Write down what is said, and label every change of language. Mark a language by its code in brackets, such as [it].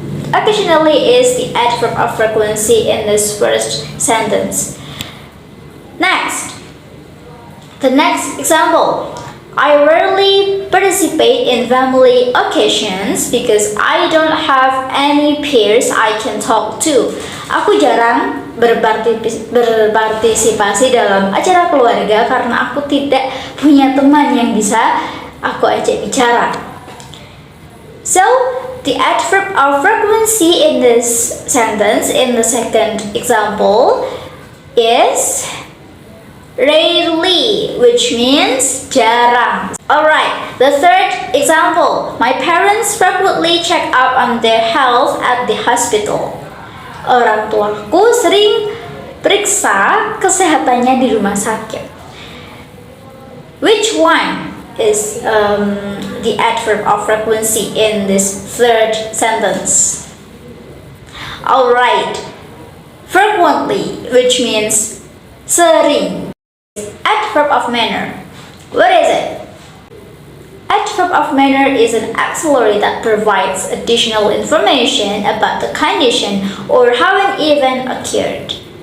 [en] Occasionally is the adverb of frequency in this first sentence. Next, the next example. I rarely participate in family occasions because I don't have any peers I can talk to. [id] Aku jarang berpartisipasi dalam acara keluarga karena aku tidak punya teman yang bisa aku ajak bicara. [en] So, the adverb of frequency in this sentence, in the second example, is rarely, which means [id] jarang. [en] Alright, the third example. My parents frequently check up on their health at the hospital. [id] Orang tuaku sering periksa kesehatannya di rumah sakit. [en] Which one is the adverb of frequency in this third sentence? Alright, frequently, which means [id] sering. [en] Adverb of manner. What is it? Adverb of manner is an auxiliary that provides additional information about the condition or how an event occurred.